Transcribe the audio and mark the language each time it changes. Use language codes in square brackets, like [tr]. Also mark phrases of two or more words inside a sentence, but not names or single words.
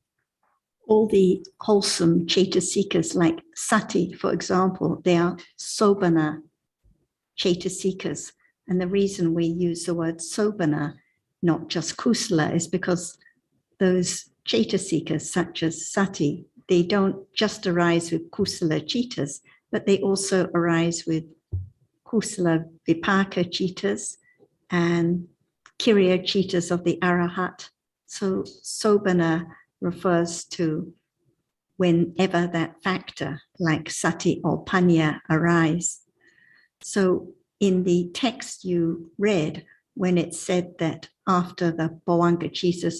[en] All the wholesome chaitasikas like sati, for example, they are [pi] sobana chaitasikas. [en] And the reason we use the word sobana, not just kusala, is because those chaitasikas such as sati, they don't just arise with [pi] kusala chitas, [en] but they also arise with [pi] kusala vipaka chitas [en] and [pi] kiriya chitas [en] of the arahat. So sobana refers to whenever that factor like sati or panya arise. So in the text you read, when it said that after the [pi] bhavanga chitas